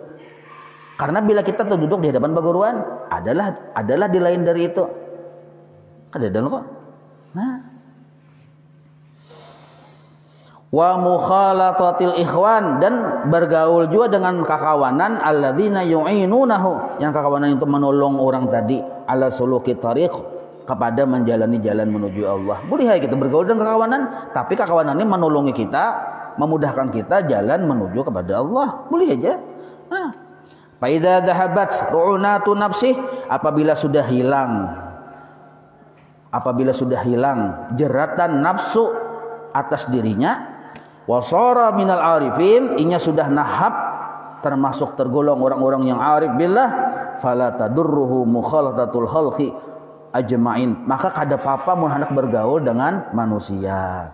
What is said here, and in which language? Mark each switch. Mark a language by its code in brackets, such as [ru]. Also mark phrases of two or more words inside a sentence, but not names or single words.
[bjn] Karena bila kita tuh duduk di hadapan perguruan adalah di lain dari itu. Ada kok. Nah, [ar] ومخالطة الإخوان, [bjn] dan bergaul juga dengan kakawanan [ar] الذين يعينونه, [bjn] yang kakawanan itu menolong orang tadi [ar] على سلوك الطريق, [bjn] kepada menjalani jalan menuju Allah. Boleh kita bergaul dengan kakawanan, tapi kakawanan ini menolongi kita, memudahkan kita jalan menuju kepada Allah. Boleh aja. Nah, [ar] فإذا ذهبت رعونة نفسه, [bjn] apabila sudah hilang jeratan nafsu atas dirinya, [ar] وصار من العارفين, [bjn] inya sudah nahab termasuk tergolong orang-orang yang [ar] عارف بالله, فلا تضره مخالطة الخلق أجمعين, [bjn] maka kada apa-apa mun hendak bergaul dengan manusia.